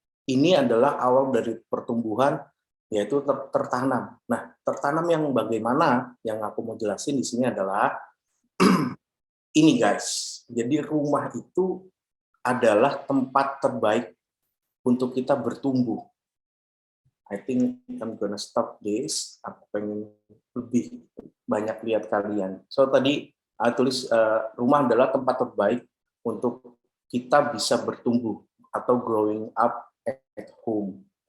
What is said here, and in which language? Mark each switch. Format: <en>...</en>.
<id>Ini adalah awal dari pertumbuhan, yaitu tertanam. Nah, tertanam yang bagaimana yang aku mau jelasin di sini adalah ini guys. Jadi rumah itu adalah tempat terbaik untuk kita bertumbuh.</id> <en>I think I'm gonna stop this.</en> <id>Aku pengen lebih banyak lihat kalian. So tadi tulis rumah adalah tempat terbaik untuk kita bisa bertumbuh atau</id> <en>growing up at home.</en>